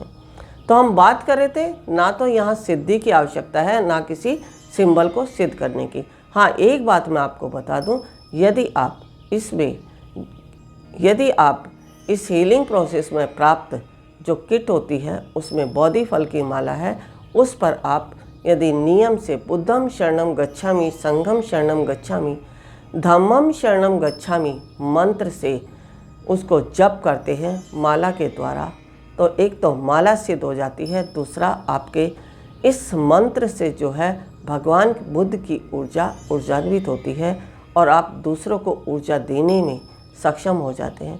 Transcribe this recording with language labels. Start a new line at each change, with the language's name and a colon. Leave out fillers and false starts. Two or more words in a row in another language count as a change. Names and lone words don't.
Hindi: तो हम बात कर रहे थे, ना तो यहाँ सिद्धि की आवश्यकता है ना किसी सिंबल को सिद्ध करने की। हाँ, एक बात मैं आपको बता दूँ, यदि आप इस
English: healing process
Hindi: में प्राप्त जो किट होती है उसमें बोधि फल की माला है, उस पर आप यदि नियम से
Pali: बुद्धम शरणम गच्छामि, संघम शरणम गच्छामि, धम्मम शरणम गच्छामि
Hindi: मंत्र से उसको जप करते हैं माला के द्वारा, तो एक तो माला सिद्ध हो जाती है, दूसरा आपके इस मंत्र से जो है भगवान बुद्ध की ऊर्जा ऊर्जान्वित होती है और आप दूसरों को ऊर्जा देने में सक्षम हो जाते हैं।